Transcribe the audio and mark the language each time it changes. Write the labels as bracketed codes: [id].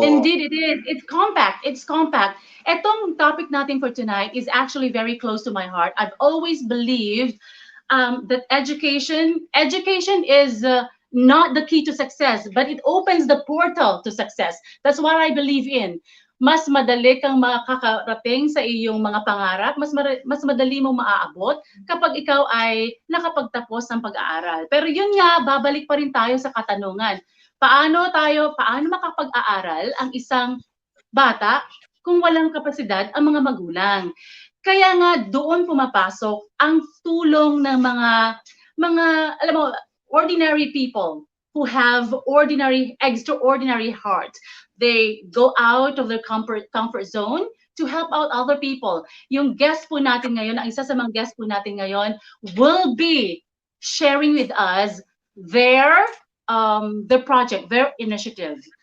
[en] Indeed, it is. It's compact. It's compact. [tl] Etong topic natin for tonight is actually very close to my heart. [en] I've always believed that education is not the key to success, but it opens the portal to success. That's what I believe in. [tl] Mas madali kang makakarating sa iyong mga pangarap, mas madali mo maaabot kapag ikaw ay nakapagtapos ng pag-aaral. Pero yun nga, babalik pa rin tayo sa katanungan. Paano makapag-aaral ang isang bata kung walang kapasidad ang mga magulang? Kaya nga doon pumapasok ang tulong ng mga alam mo, [en] ordinary people who have extraordinary heart. They go out of their comfort zone to help out other people. [tl] Yung guest po natin ngayon, ang isa sa mga guest po natin ngayon [en] will be sharing with us their project, their initiative.